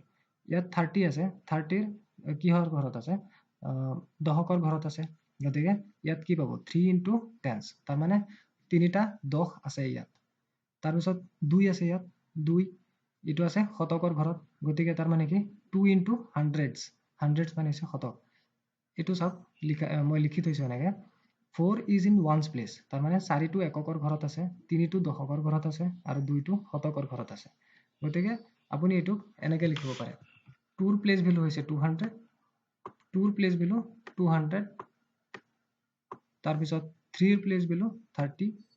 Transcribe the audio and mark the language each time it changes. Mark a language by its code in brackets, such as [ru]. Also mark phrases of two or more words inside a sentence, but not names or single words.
[as] ইয়াত 30 আছে, 30ৰ কিহৰ ঘৰত আছে? দশকৰ ঘৰত আছে, গতিকে ইয়াত কি পাব? [en] 3 into tens, [as] তাৰমানে 3টা 10 আছে ইয়াত। তাৰপিছত 2 আছে ইয়াত, 2 এইটো আছে শতকৰ ঘৰত, গতিকে তাৰ মানে কি [en] 2 into hundreds, [as] hundreds মানে হৈছে শতক। এইটো চাওক মই লিখি থৈছো এনেকে, [en] 4 is in ones place, [as] তাৰমানে 4টো এককৰ ঘৰত আছে, 3টো দশকৰ ঘৰত আছে আৰু 2টো শতকৰ ঘৰত আছে। গতিকে আপুনি এইটোক এনেকে লিখিব পাৰে, 2ৰ [en] place value [as] হৈছে 200, 2ৰ [en] place value [as] 200, তাৰপিছত 3ৰ [en] place value [as] 30,